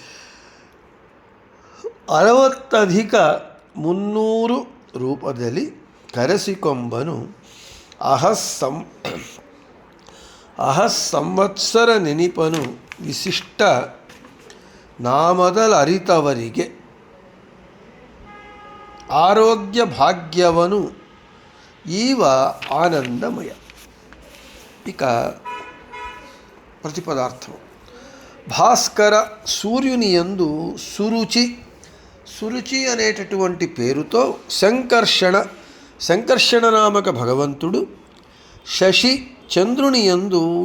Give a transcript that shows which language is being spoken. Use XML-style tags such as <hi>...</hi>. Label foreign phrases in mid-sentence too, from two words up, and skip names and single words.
<kn>60 ರೂಪದಲ್ಲಿ ಕರೆಸಿಕೊಂಬನು ಅಹಸ್ಸಂವತ್ಸರ ನೆನಿಪನು ವಿಶಿಷ್ಟ ನಾಮದಲರಿತವರಿಗೆ ಆರೋಗ್ಯ ಭಾಗ್ಯವನು ಈವ ಆನಂದಮಯ.</kn> <te>ఇక ప్రతిపదార్థం. భాస్కర సూర్యుని యందు సురుచి అనేటటువంటి పేరుతో సంకర్షణ నామక భగవంతుడు, శశి చంద్రుని యందు</te>